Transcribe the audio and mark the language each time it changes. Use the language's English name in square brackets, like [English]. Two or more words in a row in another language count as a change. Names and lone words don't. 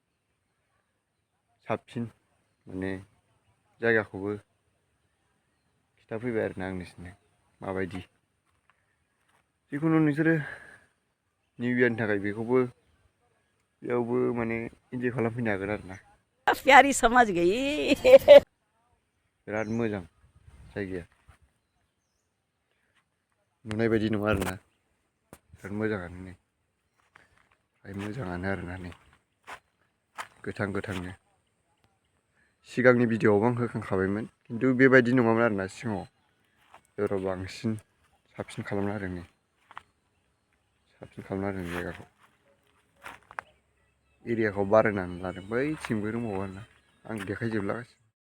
[Bodo] साबसिन माने जायगाखौबो खिथाफैबाय आरोना आं नोंसोरनो माबायदि जिखुनु नोंसोरो [English] new yearni [Bodo] थाखाय बेखौबो बेयावबो माने इन्जय खालामफैनो हागोन आरोना [Hindi] प्यारी समझ गई [Bodo] बिराद मोजां जायगाया नुनाय बायदि नङा आरोना बिराद मोजाङानो नै मोजाङानो आरोना नै गोथां गोथांनो सिगांनि भिडिअआवबो आं होखांखाबायमोन खिन्थु बेबायदि नङामोन आरोना सिगाङाव जेराव बांसिन साबसिन खालामना होदों नै साबसिन खालामना होदों जायगाखौ एरियाखौ बारायनानै लादों बैथिंबो दंबावो आरोना आं देखायजोबला गासिबो